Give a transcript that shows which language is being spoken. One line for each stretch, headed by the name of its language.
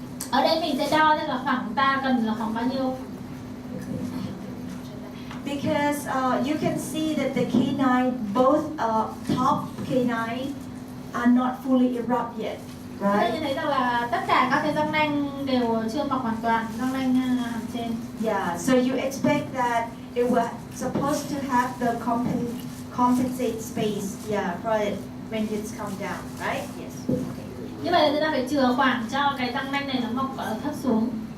Vietnamese: Ở đây mình sẽ đo xem là khoảng ta cần là khoảng bao nhiêu.
English: Because you can see that the canine, both top canine, are not fully erupt yet,
Vietnamese: Chúng ta
English: right?
Vietnamese: nhìn thấy rằng là tất cả các cái răng nanh đều chưa mọc hoàn toàn, răng nanh hàm trên.
English: Yeah, so you expect that it was supposed to have the compensate space, yeah, for it when it's come down, right? Yes. Okay.
Vietnamese: Như vậy là chúng ta phải chừa khoảng cho cái răng nanh này nó mọc thấp xuống.